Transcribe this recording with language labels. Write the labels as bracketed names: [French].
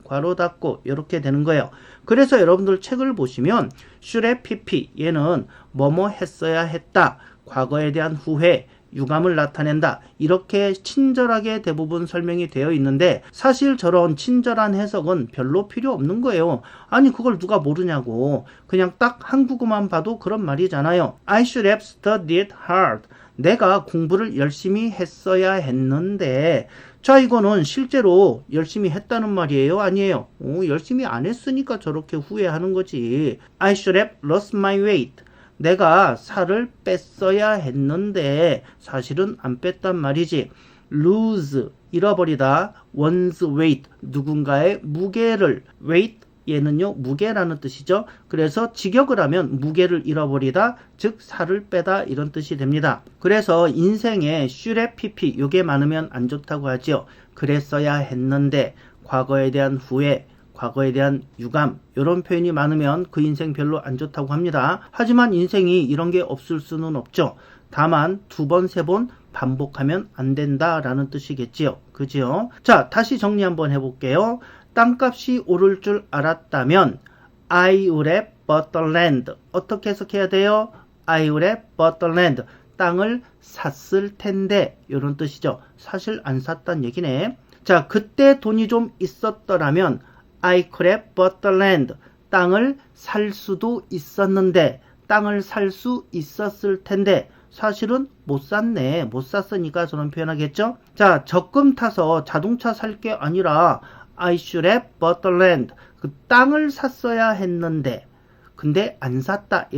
[Korean] 괄호 닫고 이렇게 되는 거예요. 그래서 여러분들 책을 보시면 should have pp 얘는 뭐뭐 했어야 했다. 과거에 대한 후회, 유감을 나타낸다. 이렇게 친절하게 대부분 설명이 되어 있는데 사실 저런 친절한 해석은 별로 필요 없는 거예요. 아니 그걸 누가 모르냐고. 그냥 딱 한국어만 봐도 그런 말이잖아요. [English] I should have studied hard. [Korean] 내가 공부를 열심히 했어야 했는데 자, 이거는 실제로 열심히 했다는 말이에요? 아니에요? 열심히 안 했으니까 저렇게 후회하는 거지. [English] I should have lost my weight. [Korean] 내가 살을 뺐어야 했는데 사실은 안 뺐단 말이지. lose 잃어버리다. [English] one's weight, [Korean] 누군가의 무게를. weight, 얘는요 무게라는 뜻이죠. 그래서 직역을 하면 무게를 잃어버리다, 즉 살을 빼다 이런 뜻이 됩니다. 그래서 인생에 should've pp 요게 많으면 안 좋다고 하죠. 그랬어야 했는데, 과거에 대한 후회, 과거에 대한 유감, 이런 표현이 많으면 그 인생 별로 안 좋다고 합니다. 하지만 인생이 이런 게 없을 수는 없죠. 다만 두 번, 세 번 반복하면 안 된다라는 뜻이겠지요. 그죠? 자, 다시 정리 한번 해볼게요. 땅값이 오를 줄 알았다면 [English] I would have bought the land. [Korean] 어떻게 해석해야 돼요? [English] I would have bought the land. [Korean] 땅을 샀을 텐데, 이런 뜻이죠. 사실 안 샀단 얘기네. 자, 그때 돈이 좀 있었더라면 [English] I could have bought the land. [Korean] 땅을 살 수도 있었는데, 땅을 살 수 있었을 텐데, 사실은 못 샀네. 못 샀으니까 저런 표현하겠죠? 자, 적금 타서 자동차 살 게 아니라 [English] I should have bought the land. [Korean] 그 땅을 샀어야 했는데, 근데 안 샀다.